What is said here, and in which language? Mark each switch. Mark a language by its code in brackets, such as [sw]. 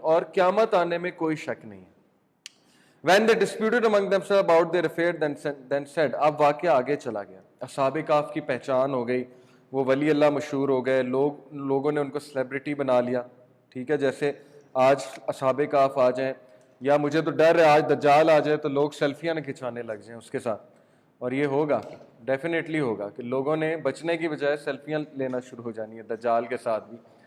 [ur] اور قیامت آنے میں کوئی شک نہیں ہے. [en] When they disputed among themselves about their affair, then said, [ur] اب واقعہ آگے چلا گیا. اصحاب کہف کی پہچان ہو گئی، وہ ولی اللہ مشہور ہو گئے، لوگوں نے ان کو سیلیبریٹی بنا لیا. ٹھیک ہے، جیسے آج اصحاب کہف آ جائیں، یا مجھے تو ڈر ہے آج دجال آ جائے تو لوگ سیلفیاں نہ کھنچانے لگ جائیں اس کے ساتھ. اور یہ ہوگا، ڈیفینیٹلی ہوگا کہ لوگوں نے بچنے کی بجائے سیلفیاں لینا شروع ہو جانی ہے دجال کے ساتھ بھی.